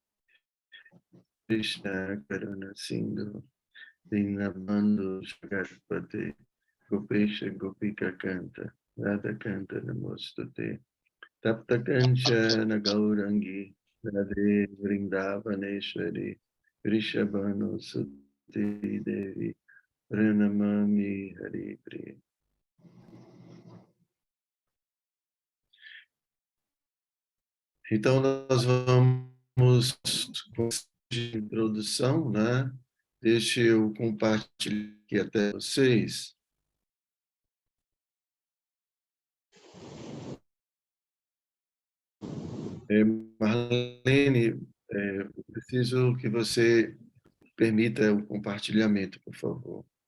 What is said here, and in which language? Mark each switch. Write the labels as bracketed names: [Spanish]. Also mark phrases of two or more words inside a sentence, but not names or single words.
[Sanskrit] कृष्ण करुणा सिन्धो दीनबन्धो जगत्पते गोपेश गोपिका कान्त राधा कान्त नमोऽस्तुते तप्त काञ्चन गौराङ्गि राधे वृन्दावनेश्वरि वृषभानु सुते देवि प्रणमामि हरि प्रिये. [Portuguese] Então nós vamos com a introdução, né? Deixa eu compartilhar aqui até vocês. Marlene, eu preciso que você permita o compartilhamento, por favor.